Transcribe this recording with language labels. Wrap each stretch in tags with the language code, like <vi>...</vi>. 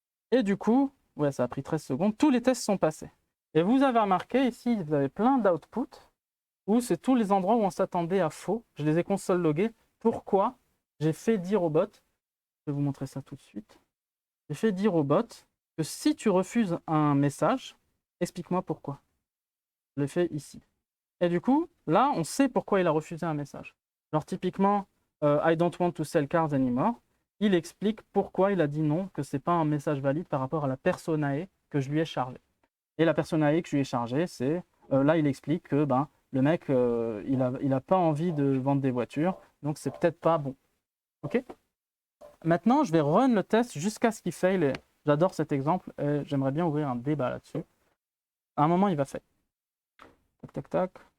<fr>Et du coup, ouais, ça a pris 13 secondes, tous les tests sont passés. Et vous avez remarqué ici, vous avez plein d'outputs où c'est tous les endroits où on s'attendait à faux. Je les ai console logués. Pourquoi? J'ai fait dire au bot, je vais vous montrer ça tout de suite. J'ai fait dire au bot que si tu refuses un message, explique-moi pourquoi. Je l'ai fait ici. Et du coup, là, on sait pourquoi il a refusé un message. Genre typiquement,</fr> <en>I don't want to sell cars anymore.</en> <fr>Il explique pourquoi il a dit non, que ce n'est pas un message valide par rapport à la personae que je lui ai chargée. Et la personae que je lui ai chargée, c'est, là, il explique que le mec, il a pas envie de vendre des voitures, donc c'est peut-être pas bon. OK? Maintenant, je vais run le test jusqu'à ce qu'il fail. Et j'adore cet exemple et j'aimerais bien ouvrir un débat là-dessus. À un moment, il va fail. Tac, tac, tac.</fr>